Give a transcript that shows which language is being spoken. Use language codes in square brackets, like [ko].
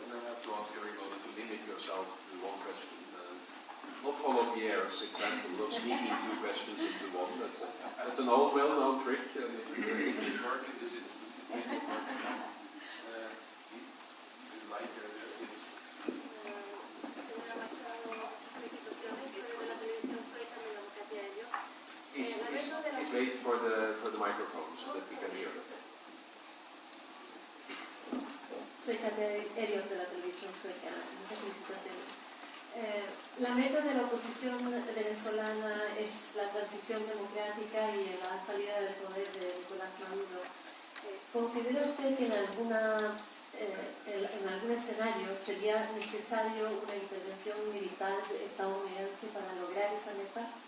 [en] And I have to ask everybody to limit yourself to one question. Not follow Pierre's example of sneaking two questions into one. That's an old, well-known trick. And it will work in this instance. It will work. Please, to the right there, please. [es] Señora Machado, felicitaciones. Soy de la televisión sueca, me llamo Katia Elio. [en] Please wait for the microphone so that we can hear it. [es] Soy Katia Elio de la televisión sueca. Muchas felicitaciones. La meta de la oposición venezolana es la transición democrática y la salida del poder de Nicolás Maduro. ¿Considera usted que en algún escenario sería necesario una intervención militar estadounidense para lograr esa meta?